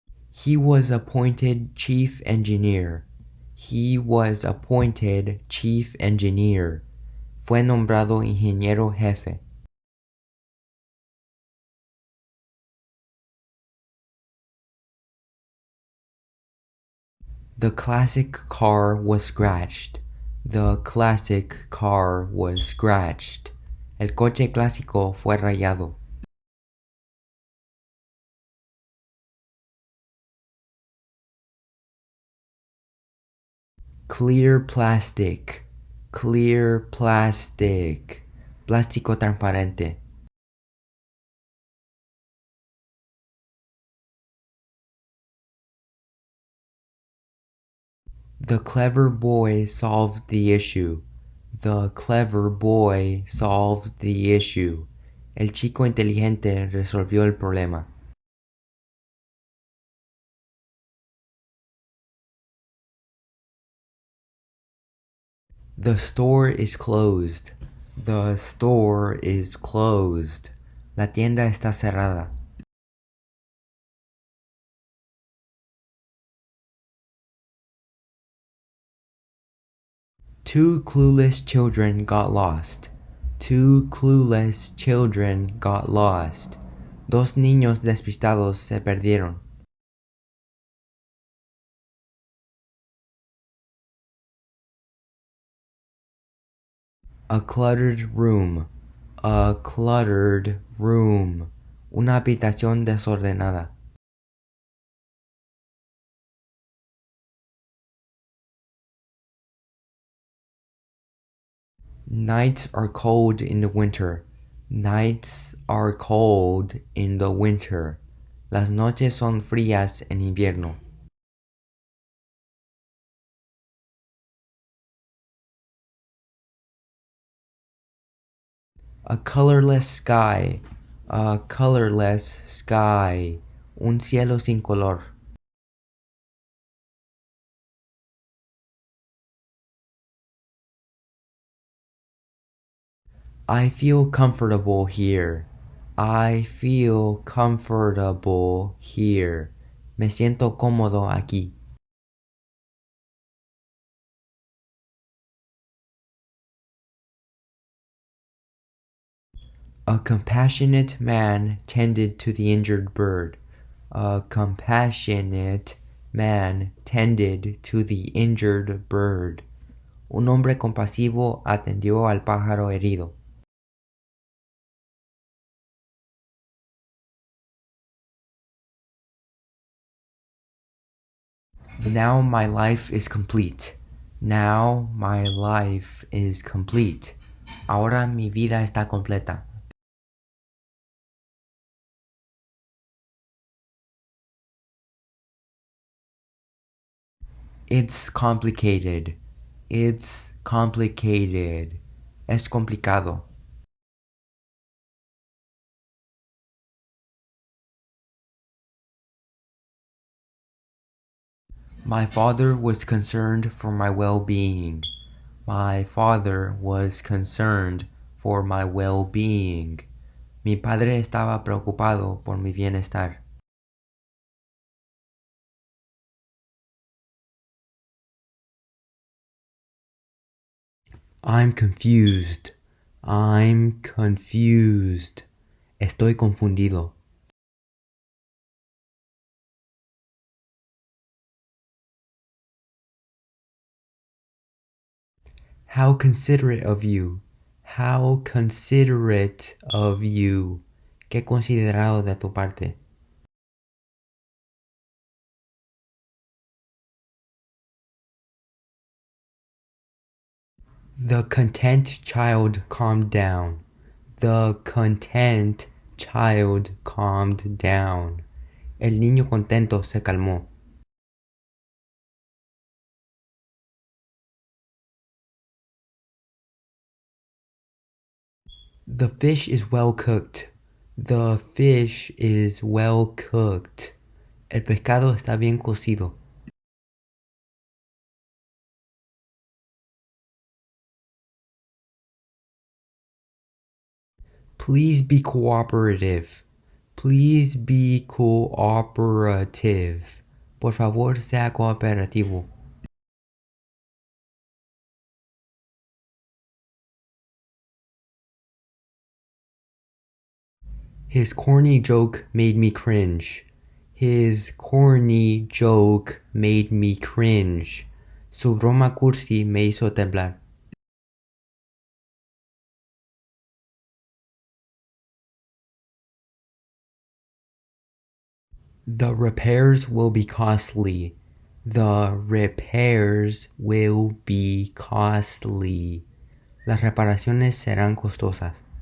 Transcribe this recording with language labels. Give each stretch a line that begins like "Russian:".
English: He was appointed chief engineer. He was appointed chief engineer.
Spanish: Fue nombrado ingeniero jefe.
English: The classic car was scratched. The classic car was scratched.
Spanish: El coche clásico fue rayado.
English: Clear plastic. Clear plastic.
Spanish: Plástico transparente.
English: The clever boy solved the issue. The clever boy solved the issue.
Spanish: El chico inteligente resolvió el problema.
English: The store is closed. The store is closed.
Spanish: La tienda está cerrada.
English: Two clueless children got lost. Two clueless children got lost.
Spanish: Dos niños despistados se perdieron.
English: A cluttered room. A cluttered room.
Spanish: Una habitación desordenada.
English: Nights are cold in the winter. Nights are cold in the winter.
Spanish: Las noches son frías en invierno.
English: A colorless sky. A colorless sky.
Spanish: Un cielo sin color.
English: I feel comfortable here. I feel comfortable here.
Spanish: Me siento cómodo aquí.
English: A compassionate man tended to the injured bird. A compassionate man tended to the injured bird.
Spanish: Un hombre compasivo atendió al pájaro herido.
English: Now my life is complete. Now my life is complete.
Spanish: Ahora mi vida está completa.
English: It's complicated. It's complicated.
Spanish: Es complicado.
English: My father was concerned for my well-being. My father was concerned for my well-being.
Spanish: Mi padre estaba preocupado por mi bienestar.
English: I'm confused. I'm confused.
Spanish: Estoy confundido.
English: How considerate of you. How considerate of you.
Spanish: Qué considerado de tu parte.
English: The content child calmed down. The content child calmed down.
Spanish: El niño contento se calmó.
English: The fish is well cooked. The fish is well cooked.
Spanish: El pescado está bien cocido.
English: Please be cooperative. Please be cooperative.
Spanish: Por favor, sea cooperativo.
English: His corny joke made me cringe. His corny joke made me cringe.
Spanish: Su broma cursi me hizo temblar.
English: The repairs will be costly. The repairs will be costly.
Spanish: Las reparaciones serán costosas.